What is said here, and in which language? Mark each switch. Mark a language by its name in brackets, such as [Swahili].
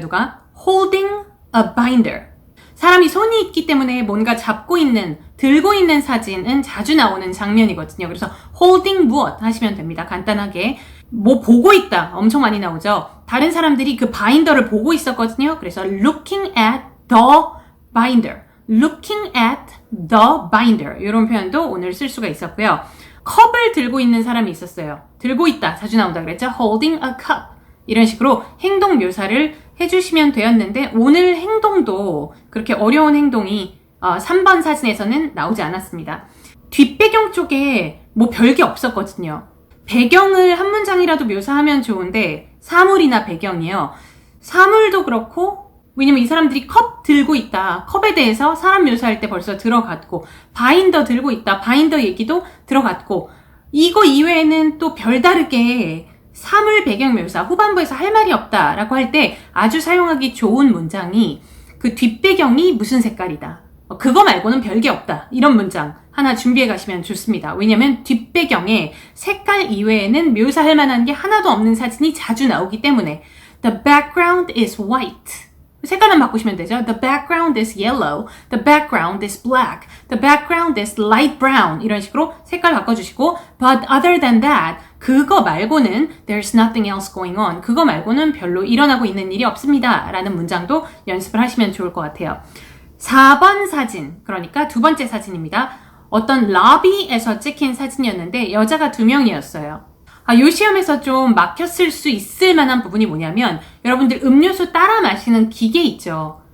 [Korean] 누가? [English] holding a binder. [Korean] 사람이 손이 있기 때문에 뭔가 잡고 있는, 들고 있는 사진은 자주 나오는 장면이거든요. 그래서 holding 무엇 하시면 됩니다. 간단하게. 뭐 보고 있다. 엄청 많이 나오죠. 다른 사람들이 그 바인더를 보고 있었거든요. [English] 그래서 looking at the binder. looking at the binder. [Korean] 이런 표현도 오늘 쓸 수가 있었고요. 컵을 들고 있는 사람이 있었어요. 들고 있다. 자주 나온다 그랬죠. [English] holding a cup. [Korean] 이런 식으로 행동 묘사를 해주시면 되었는데 오늘 행동도 그렇게 어려운 행동이 3번 사진에서는 나오지 않았습니다. 뒷배경 쪽에 뭐 별게 없었거든요. 배경을 한 문장이라도 묘사하면 좋은데 사물이나 배경이요. 사물도 그렇고 왜냐면 이 사람들이 컵 들고 있다. 컵에 대해서 사람 묘사할 때 벌써 들어갔고 바인더 들고 있다. 바인더 얘기도 들어갔고 이거 이외에는 또 별다르게 사물 배경 묘사, 후반부에서 할 말이 없다라고 할 때 아주 사용하기 좋은 문장이 그 뒷배경이 무슨 색깔이다. 그거 말고는 별게 없다. 이런 문장 하나 준비해 가시면 좋습니다. 왜냐면 뒷배경에 색깔 이외에는 묘사할 만한 게 하나도 없는 사진이 자주 나오기 때문에 [English] The background is white. [Korean] 색깔만 바꾸시면 되죠. [English] The background is yellow. The background is black. The background is light brown. [Korean] 이런 식으로 색깔 바꿔주시고 [English] But other than that, [Korean] 그거 말고는 [English] There's nothing else going on. [Korean] 그거 말고는 별로 일어나고 있는 일이 없습니다. 라는 문장도 연습을 하시면 좋을 것 같아요. 4번 사진, 그러니까 두 번째 사진입니다. 어떤 러비에서 찍힌 사진이었는데 여자가 2명이었어요. 이 시험에서 좀 막혔을 수 있을 만한 부분이 뭐냐면 여러분들 음료수 따라 마시는 기계 있죠.